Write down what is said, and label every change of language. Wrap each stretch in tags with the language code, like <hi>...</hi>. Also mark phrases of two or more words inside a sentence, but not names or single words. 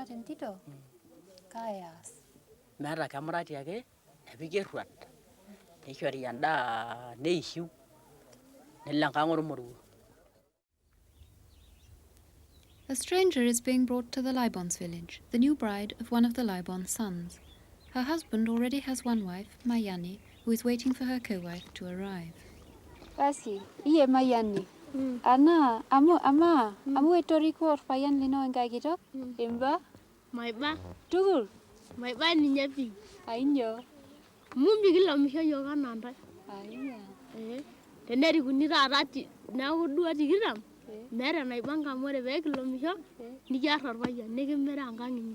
<mas>entito kaayas. Meeta kemurati ake nepiki erruat neishori endaa neishiu nelo enkang' ormoruo.</mas> <en>A stranger is being brought to the Libon's village, the new bride of one of the Libon's sons. Her husband already has one wife, Mayani, who is waiting for her co-wife to arrive.</en> <mas>Basi, iye Mayani. Ana, amu etoriko orpayian lino enkai kitok? Imba? Maiba. Tugul? Maiba ninye pi. Ainyo? Mumbi kilamisho yiok anaa ntae. Aiya. Tenerikuni taata neeku duo tikitam, meeta enaipanga amu ore pee kilomisho nikiarr orpayian nikimira enkang' inyi.</mas>